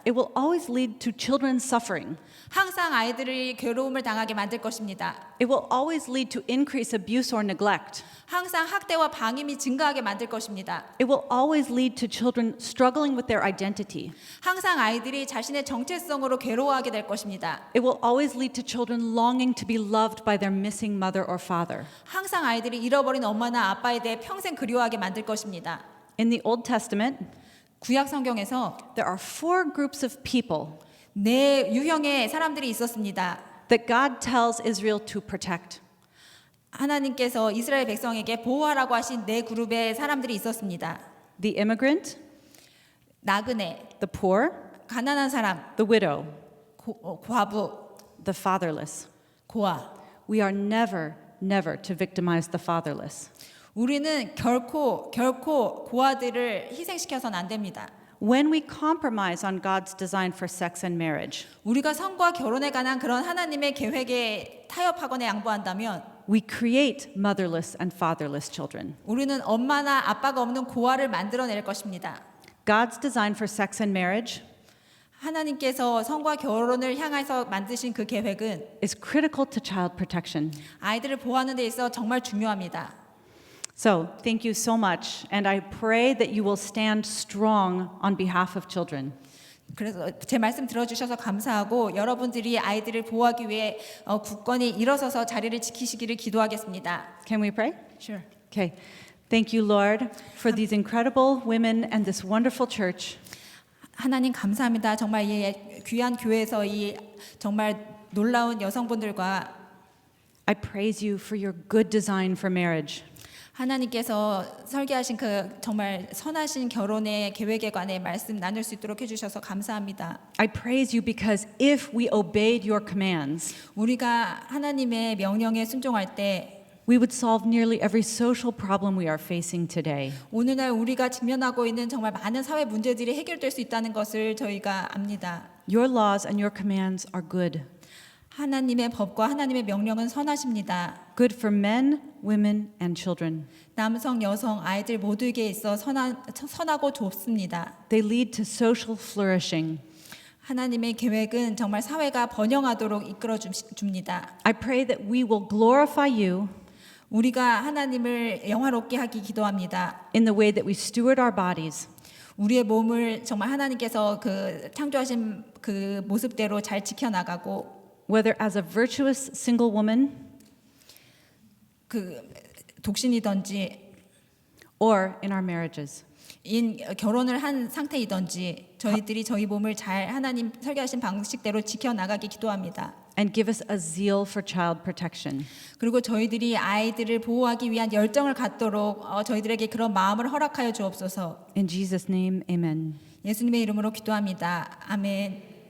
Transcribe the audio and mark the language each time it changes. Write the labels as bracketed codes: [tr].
[en] It will always lead to children suffering. [ko] 항상 아이들이 괴로움을 당하게 만들 것입니다. [en] It will always lead to increased abuse or neglect. [ko] 항상 학대와 방임이 증가하게 만들 것입니다. [en] It will always lead to children struggling with their identity. [ko] 항상 아이들이 자신의 정체성으로 괴로워하게 될 것입니다. [en] It will always lead to children longing to be loved by their missing mother or father. [ko] 항상 아이들이 잃어버린 엄마나 아빠에 대해 평생 그리워하게 만들 것입니다. [en] In the Old Testament, [ko] 구약 성경에서 [en] there are 4 groups of people [ko] 네 유형의 사람들이 있었습니다. [en] that God tells Israel to protect. [ko] 하나님께서 이스라엘 백성에게 보호하라고 하신 네 그룹의 사람들이 있었습니다. [en] The immigrant, [ko] 나그네, [en] the poor, [ko] 가난한 사람, [en] the widow, [ko] 과부, [en] the fatherless. [ko] 고아. [en] We are never to victimize the fatherless. [ko] 우리는 결코 고아들을 희생시켜서는 안 됩니다. [en] when we compromise on God's design for sex and marriage, [ko] 우리가 성과 결혼에 관한 그런 하나님의 계획에 타협하거나 양보한다면 [en] we create motherless and fatherless children. [ko] 우리는 엄마나 아빠가 없는 고아를 만들어낼 것입니다. [en] God's design for sex and marriage [ko] 하나님께서 성과 결혼을 향해서 만드신 그 계획은 [en] is critical to child protection. [ko] 아이들을 보호하는 데 있어 정말 중요합니다. [en] So, thank you so much, and I pray that you will stand strong on behalf of children. [ko] 그래서 제 말씀 들어주셔서 감사하고 여러분들이 아이들을 보호하기 위해 굳건히 일어서서 자리를 지키시기를 기도하겠습니다. [en] Can we pray? Sure. Okay. Thank you, Lord, for these incredible women and this wonderful church. [ko] 하나님 감사합니다. 정말 이 귀한 교회에서 이 정말 놀라운 여성분들과 [en] I praise you for your good design for marriage. [ko] 하나님께서 설계하신 그 정말 선하신 결혼의 계획에 관해 말씀 나눌 수 있도록 해주셔서 감사합니다. [en] I praise you because if we obeyed your commands, [ko] 우리가 하나님의 명령에 순종할 때 [en] we would solve nearly every social problem we are facing today. [ko] 오늘날 우리가 직면하고 있는 정말 많은 사회 문제들이 해결될 수 있다는 것을 저희가 압니다. [en] Your laws and your commands are good. [ko] 하나님의 법과 하나님의 명령은 선하십니다. [en] Good for men, women, and children. [ko] 남성, 여성, 아이들 모두에게 있어 선하고 좋습니다. [en] They lead to social flourishing. [ko] 하나님의 계획은 정말 사회가 번영하도록 이끌어 줍니다. [en] I pray that we will glorify you [ko] 우리가 하나님을 영화롭게 하기 기도합니다. [en] in the way that we steward our bodies. [ko] 우리의 몸을 정말 하나님께서 그 창조하신 그 모습대로 잘 지켜나가고 [en] Whether as a virtuous single woman [ko] 그 독신이든지 [en] or in our marriages. [ko] 결혼을 한 상태이든지 저희들이 저희 몸을 잘 하나님 설계하신 방식대로 지켜나가기 기도합니다. [en] And give us a zeal for child protection. [ko] 그리고 저희들이 아이들을 보호하기 위한 열정을 갖도록 저희들에게 그런 마음을 허락하여 주옵소서. [en] In Jesus' name, amen. [ko] 예수님의 이름으로 기도합니다. 아멘.